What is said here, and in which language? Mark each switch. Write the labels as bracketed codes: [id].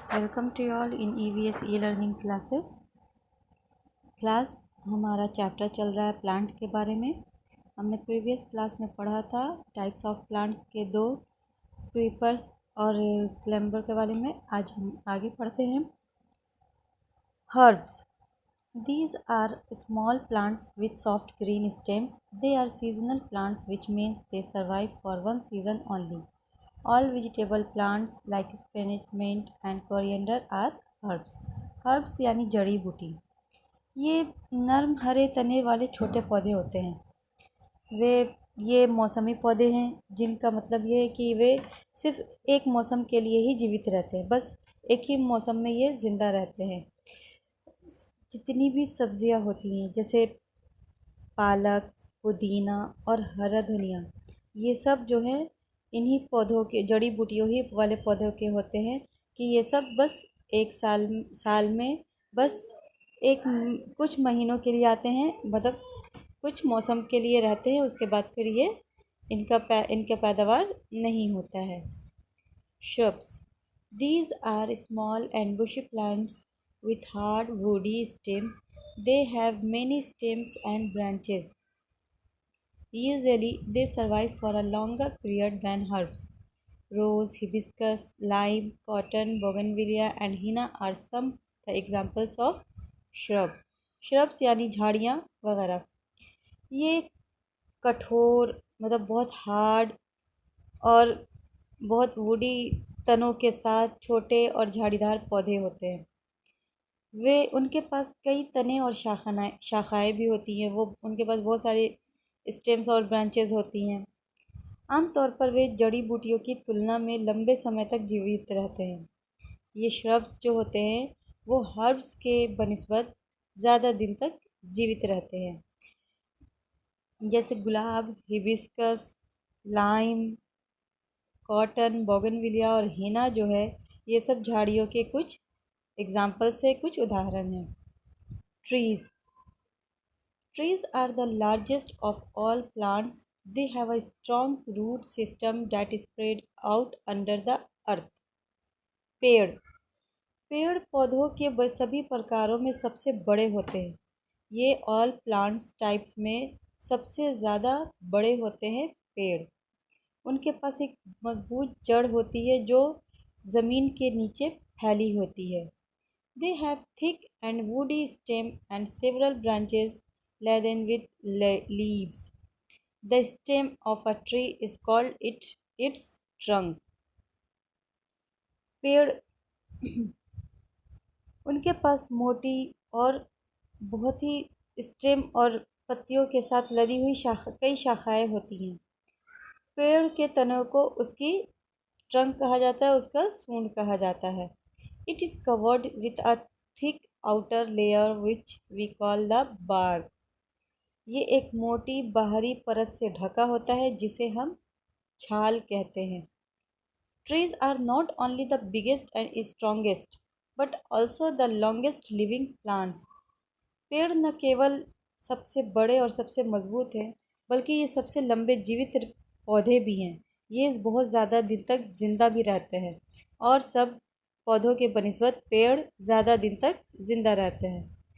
[en] Welcome to you all in EVS e-learning classes. [hi] Class हमारा chapter चल रहा है प्लांट के बारे में। हमने प्रीवियस क्लास में पढ़ा था टाइप्स ऑफ प्लांट्स के दो क्रीपर्स और क्लेम्बर के बारे में। आज हम आगे पढ़ते हैं। [en] Herbs, these are small plants with soft green stems. They are seasonal plants, which means they survive for one season only. All vegetable plants like spinach, mint and coriander are herbs. [hi] Herbs यानी जड़ी बूटी। ये नरम हरे तने वाले छोटे पौधे होते हैं। ये मौसमी पौधे हैं, जिनका मतलब ये है कि वे सिर्फ एक मौसम के लिए ही जीवित रहते हैं। बस एक ही मौसम में ये ज़िंदा रहते हैं। जितनी भी सब्जियां होती हैं जैसे पालक, पुदीना और हरा धनिया, ये सब जो है इन्हीं पौधों के, जड़ी बूटियों ही वाले पौधों के होते हैं कि ये सब बस एक साल में बस कुछ महीनों के लिए आते हैं, मतलब कुछ मौसम के लिए रहते हैं। उसके बाद फिर ये इनका पैदावार नहीं होता है। [en] Shrubs, these are small and bushy plants with hard woody stems. They have many stems and branches. Usually, they survive for a longer period than herbs. Rose, hibiscus, lime, cotton, bougainvillea and henna are some the examples of shrubs. [hi] Shrubs यानी झाड़ियाँ वगैरह। ये कठोर, मतलब बहुत hard और बहुत woody तनों के साथ छोटे और झाड़ीदार पौधे होते हैं। उनके पास कई तने और शाखाएँ भी होती हैं। उनके पास बहुत सारे स्टेम्स और ब्रांचेस होती हैं। आमतौर पर वे जड़ी बूटियों की तुलना में लंबे समय तक जीवित रहते हैं। ये श्रब्स जो होते हैं वो हर्ब्स के बनिस्बत ज़्यादा दिन तक जीवित रहते हैं। जैसे गुलाब, हिबिस्कस, लाइम, कॉटन, बोगनविलिया और हिना जो है, ये सब झाड़ियों के कुछ एग्जाम्पल से कुछ उदाहरण हैं। [en] Trees are the largest of all plants. They have a strong root system that is spread out under the earth. [hi] पेड़ पौधों के सभी प्रकारों में सबसे बड़े होते हैं। ये ऑल प्लांट्स टाइप्स में सबसे ज़्यादा बड़े होते हैं पेड़। उनके पास एक मजबूत जड़ होती है जो ज़मीन के नीचे फैली होती है। [en] They have thick and woody stem and several branches laden with leaves. The stem of a tree is called its trunk. [hi] पेड़ उनके पास मोटी और बहुत ही स्टेम और पत्तियों के साथ लदी हुई कई शाखाएं होती हैं। पेड़ के तनों को उसकी ट्रंक कहा जाता है, उसका सूंड कहा जाता है। [en] It is covered with a thick outer layer which we call the bark. [hi] ये एक मोटी बाहरी परत से ढका होता है जिसे हम छाल कहते हैं। [en] Trees are not only the biggest and strongest but also the longest living plants. [hi] पेड़ न केवल सबसे बड़े और सबसे मजबूत हैं, बल्कि ये सबसे लंबे जीवित पौधे भी हैं। ये बहुत ज़्यादा दिन तक ज़िंदा भी रहते हैं और सब पौधों के बनिस्बत पेड़ ज़्यादा दिन तक ज़िंदा रहते हैं।